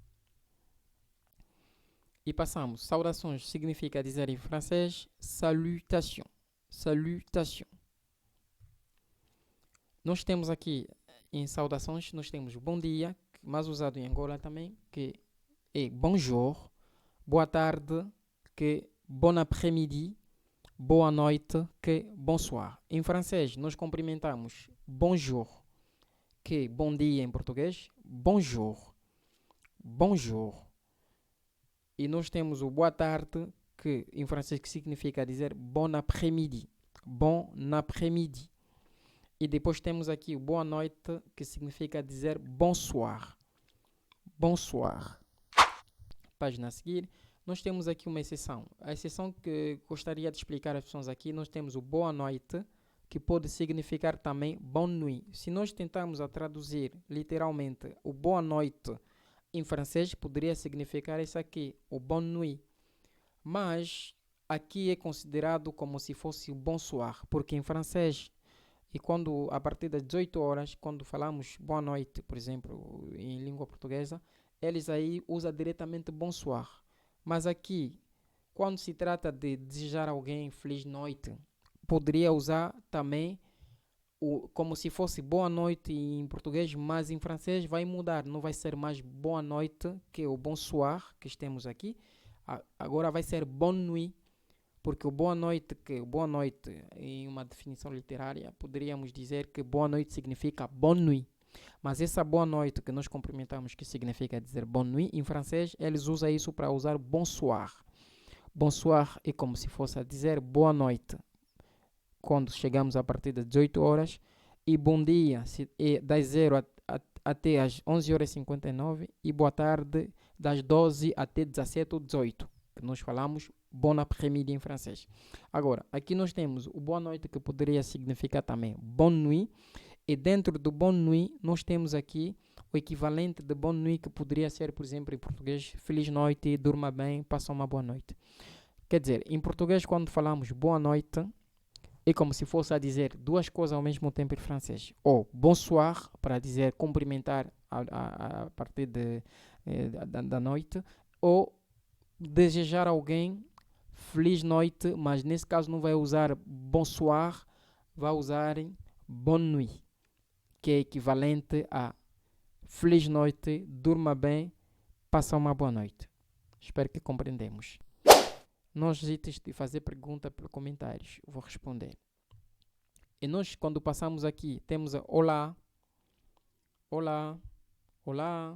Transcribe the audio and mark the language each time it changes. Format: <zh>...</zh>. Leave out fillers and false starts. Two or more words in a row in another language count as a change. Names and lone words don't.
<pt>E passamos, saudações significa dizer em francês,</pt> <fr>salutation, salutation.</fr> <pt>Nós temos aqui em saudações, nós temos bom dia, mais usado em Angola também, que é bonjour, boa tarde, que</pt> <fr>bon après-midi,</fr> <pt>boa noite, que bonsoir. Em francês, nós cumprimentamos bonjour, que bom dia em português,</pt> <fr>bonjour, bonjour.</fr> <pt>E nós temos o boa tarde, que em francês que significa dizer</pt> <fr>bon après-midi, bon après-midi.</fr> <pt>E depois temos aqui o boa noite, que significa dizer bonsoir. Bonsoir. Página a seguir. Nós temos aqui uma exceção. A exceção que gostaria de explicar às pessoas aqui, nós temos o boa noite, que pode significar também</pt> <fr>bonne nuit.</fr> <pt>Se nós tentarmos a traduzir literalmente o boa noite em francês, poderia significar isso aqui, o</pt> <fr>bonne nuit.</fr> <pt>Mas aqui é considerado como se fosse o bonsoir, porque em francês, e quando a partir das 18 horas, quando falamos boa noite, por exemplo, em língua portuguesa, eles aí usam diretamente bonsoir. Mas aqui, quando se trata de desejar a alguém feliz noite, poderia usar também como se fosse boa noite em português, mas em francês vai mudar. Não vai ser mais boa noite, que é o bonsoir que temos aqui. Agora vai ser</pt> <fr>bonne nuit.</fr> <pt>Porque o boa noite, em uma definição literária, poderíamos dizer que boa noite significa</pt> <fr>bonne nuit.</fr> <pt>Mas essa boa noite que nós cumprimentamos, que significa dizer</pt> <fr>bonne nuit,</fr> <pt>em francês, eles usam isso para usar bonsoir. Bonsoir é como se fosse a dizer boa noite, quando chegamos a partir das 18 horas. E bom dia é das 0 até as 11h59. E boa tarde das 12 até 17 ou 18. Que nós falamos</pt> <fr>bon après-midi</fr> <pt>em francês. Agora, aqui nós temos o boa noite, que poderia significar também</pt> <fr>bonne nuit.</fr> <pt>E dentro do</pt> <fr>bonne nuit,</fr> <pt>nós temos aqui o equivalente de</pt> <fr>bonne nuit,</fr> <pt>que poderia ser, por exemplo, em português, feliz noite, durma bem, passa uma boa noite. Quer dizer, em português, quando falamos boa noite, é como se fosse a dizer duas coisas ao mesmo tempo em francês. Ou bonsoir, para dizer cumprimentar a partir da noite, ou desejar a alguém feliz noite, mas nesse caso não vai usar bonsoir, vai usar</pt> <fr>bonne nuit,</fr> <pt>que é equivalente a feliz noite, durma bem, passa uma boa noite. Espero que compreendemos. Não hesites de fazer pergunta pelos comentários, vou responder. E nós, quando passamos aqui, temos a olá, olá, olá.</pt>